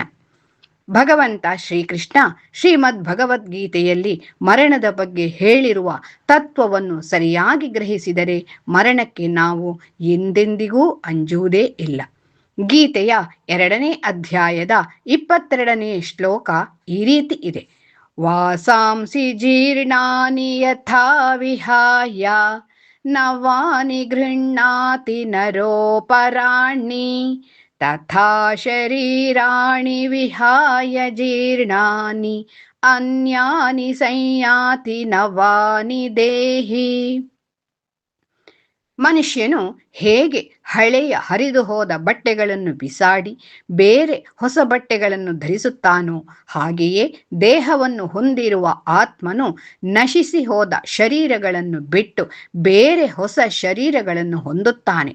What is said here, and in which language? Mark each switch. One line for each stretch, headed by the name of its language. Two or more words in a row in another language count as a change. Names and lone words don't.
Kannada: ಭಗವಂತ ಶ್ರೀಕೃಷ್ಣ ಶ್ರೀಮದ್ ಭಗವದ್ಗೀತೆಯಲ್ಲಿ ಮರಣದ ಬಗ್ಗೆ ಹೇಳಿರುವ ತತ್ವವನ್ನು ಸರಿಯಾಗಿ ಗ್ರಹಿಸಿದರೆ ಮರಣಕ್ಕೆ ನಾವು ಎಂದೆಂದಿಗೂ ಅಂಜುವುದೇ ಇಲ್ಲ. ಗೀತೆಯ 2ನೇ ಅಧ್ಯಾಯದ 22ನೇ ಶ್ಲೋಕ ಈ ರೀತಿ ಇದೆ:
Sanskrit: ವಾಸಾಂಸಿ ಜೀರ್ಣಾನಿ ಯಥಾ ವಿಹಾಯ ನವಾನಿ ಗೃಹ್ಣಾತಿ ನರೋಪರಾಣಿ ತಥಾ ಶರೀರಾಣಿ ವಿಹಾಯ ಜೀರ್ಣಾನಿ ಅನ್ಯಾನಿ ಸಂಯಾತಿ ನವಾನಿ ದೇಹಿ.
Kannada: ಮನುಷ್ಯನು ಹೇಗೆ ಹಳೆಯ ಹರಿದು ಹೋದ ಬಟ್ಟೆಗಳನ್ನು ಬಿಸಾಡಿ ಬೇರೆ ಹೊಸ ಬಟ್ಟೆಗಳನ್ನು ಧರಿಸುತ್ತಾನೋ ಹಾಗೆಯೇ ದೇಹವನ್ನು ಹೊಂದಿರುವ ಆತ್ಮನು ನಶಿಸಿ ಹೋದ ಶರೀರಗಳನ್ನು ಬಿಟ್ಟು ಬೇರೆ ಹೊಸ ಶರೀರಗಳನ್ನು ಹೊಂದುತ್ತಾನೆ.